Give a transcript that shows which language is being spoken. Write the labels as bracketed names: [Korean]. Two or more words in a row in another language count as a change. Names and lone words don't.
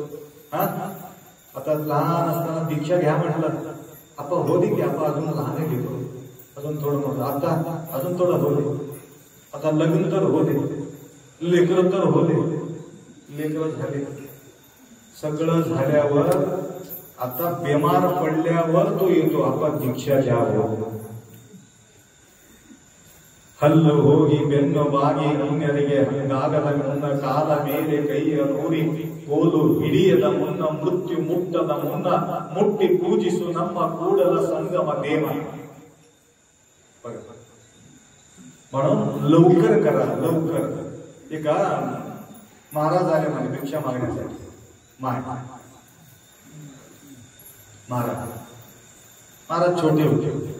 [Marathi] आता लहान असताना दीक्षा घ्या म्हटलं, आपण हो दे की आपण अजून लहान घेतो, अजून थोडं मोठं, आता अजून थोडं हो दे, आता लग्न तर हो दे, लेकरं तर हो दे. लेकरं झाले, सगळं झाल्यावर आता बेमार पडल्यावर तो येतो, आपण दीक्षा घ्यावं. [Kannada] ಹಲ್ಲ ಹೋಗಿ ಬೆನ್ನು ಬಾಗಿ ಅನ್ಯರಿಗೆ ಹಂಗಾಗದ ಮುನ್ನ ಕಾಲ ಮೇಲೆ ಕೈಯ ನೂರಿ ಕೋಲು ಹಿಡಿಯದ ಮುನ್ನ ಮೃತ್ಯು ಮುಟ್ಟದ ಮುನ್ನ ಮುಟ್ಟಿ ಪೂಜಿಸು ನಮ್ಮ ಕೂಡಲ ಸಂಗಮ ದೇವ. [Marathi] म्हणून लवकर करा, लवकर. एका महाराज आले म्हणे भिक्षा मागण्यासाठी. महाराज छोटे होते.